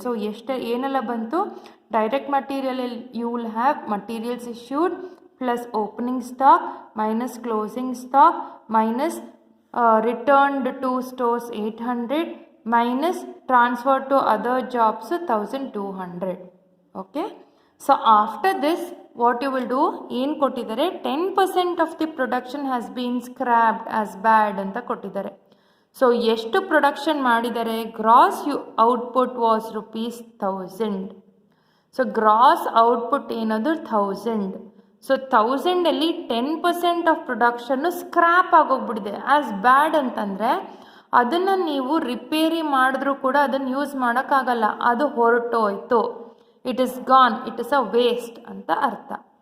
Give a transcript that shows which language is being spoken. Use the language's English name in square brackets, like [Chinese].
[Kannada] So ಏನೆಲ್ಲ ಬಂತು, [English] Direct material you will have materials issued plus opening stock minus closing stock minus returned to stores 800 minus transfer to other jobs 1,200. Okay, so after this what you will do, [Kannada] ಏನು ಕೊಟ್ಟಿದ್ದಾರೆ, [English] 10% of the production has been scrapped as bad [Kannada] ಅಂತ ಕೊಟ್ಟಿದ್ದಾರೆ. So ಎಷ್ಟು production ಮಾಡಿದ್ದಾರೆ, [English] Gross output was ₹1,000. [Kannada] So gross output ಏನದು 1,000. So 1,000ಅಲ್ಲಿ 10% of production scrap ಆಗೋಗ್ಬಿಟ್ಟಿದೆ. As ಬ್ಯಾಡ್ ಅಂತಂದರೆ ಅದನ್ನು ನೀವು ರಿಪೇರಿ ಮಾಡಿದ್ರೂ ಕೂಡ ಅದನ್ನು ಯೂಸ್ ಮಾಡೋಕ್ಕಾಗಲ್ಲ, ಅದು ಹೊರಟೋಯ್ತು, [English] it is gone, it is a waste [Kannada] ಅಂತ ಅರ್ಥ.